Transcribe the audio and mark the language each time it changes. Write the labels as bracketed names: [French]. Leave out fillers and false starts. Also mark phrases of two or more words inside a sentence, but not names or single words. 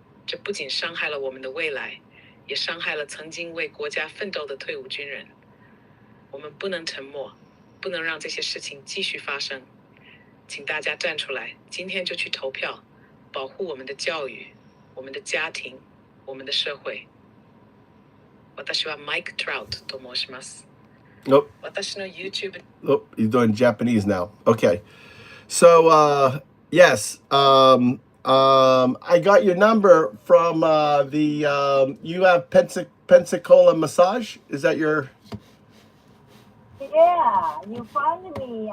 [Chinese] 这不仅伤害了我们的未来，也伤害了曾经为国家奋斗的退伍军人。我们不能沉默，不能让这些事情继续发生。请大家站出来，今天就去投票，保护我们的教育、我们的家庭、我们的社会。 [Japanese] 私は Mike Trout と申します。 [English] Nope. [Japanese] 私の YouTube. [English] Oh, he's doing Japanese now. Okay. So, yes. I got your number from you have Pensicola massage? Is that your... Yeah, you found me.